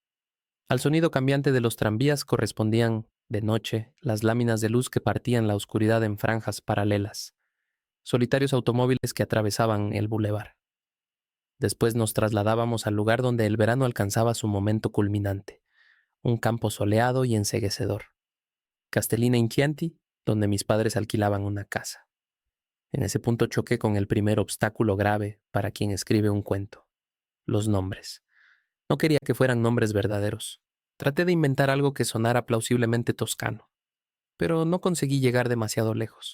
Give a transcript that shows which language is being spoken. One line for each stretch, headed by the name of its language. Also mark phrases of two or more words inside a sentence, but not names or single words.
Spanish: Al sonido cambiante de los tranvías correspondían, de noche, las láminas de luz que partían la oscuridad en franjas paralelas, solitarios automóviles que atravesaban el bulevar. Después nos trasladábamos al lugar donde el verano alcanzaba su momento culminante, un campo soleado y enceguecedor. Castellina in Chianti, donde mis padres alquilaban una casa. En ese punto choqué con el primer obstáculo grave para quien escribe un cuento: los nombres. No quería que fueran nombres verdaderos. Traté de inventar algo que sonara plausiblemente toscano, pero no conseguí llegar demasiado lejos.